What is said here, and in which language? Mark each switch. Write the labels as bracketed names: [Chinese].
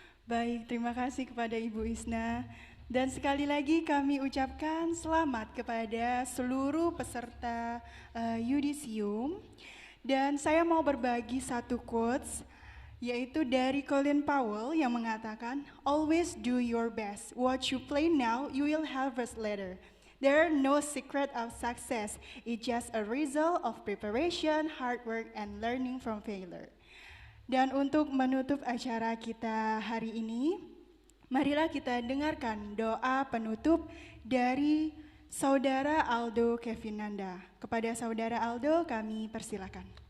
[Indonesian] Baik, terima kasih kepada Ibu Isna. Dan sekali lagi kami ucapkan selamat kepada seluruh peserta Yudisium. Dan saya mau berbagi satu quotes, yaitu dari Colin Powell yang mengatakan, [English] "Always do your best. What you plant now, you will harvest later. There are no secret of success. It's just a result of preparation, hard work, and learning from failure." [Indonesian] Dan untuk menutup acara kita hari ini, marilah kita dengarkan doa penutup dari Saudara Aldo Kevinanda. Kepada Saudara Aldo kami persilakan.